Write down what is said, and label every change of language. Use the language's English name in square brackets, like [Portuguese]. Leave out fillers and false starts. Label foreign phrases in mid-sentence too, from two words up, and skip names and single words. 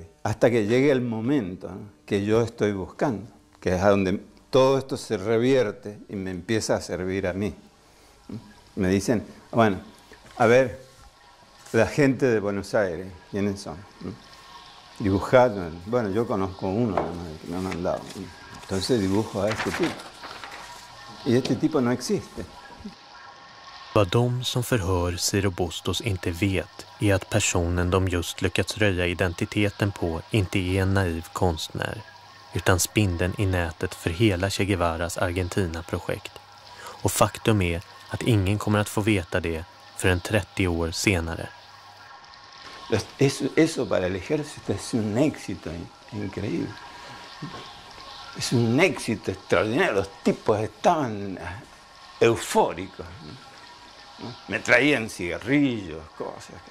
[Spanish] Hasta que llegue el momento, ¿no?, que yo estoy buscando, que es a donde todo esto se revierte y me empieza a servir a mí. Me dicen, bueno, a ver, la gente de Buenos Aires, ¿quiénes son? Dibujar, bueno, yo conozco uno que me han mandado. Entonces dibujo a este tipo. Y este tipo no existe. [Swedish] Vad de som förhör Ciro Bustos inte vet är att personen de just lyckats röja identiteten på inte är en naiv konstnär, utan spindeln i nätet för hela Che Guevaras Argentina-projekt. Och faktum är att ingen kommer att få veta det förrän 30 år senare. [Spanish] Eso para el ejército es un éxito increíble. Es un éxito extraordinario. Los tipos estaban eufóricos, ¿no? Me traían cigarrillos, cosas.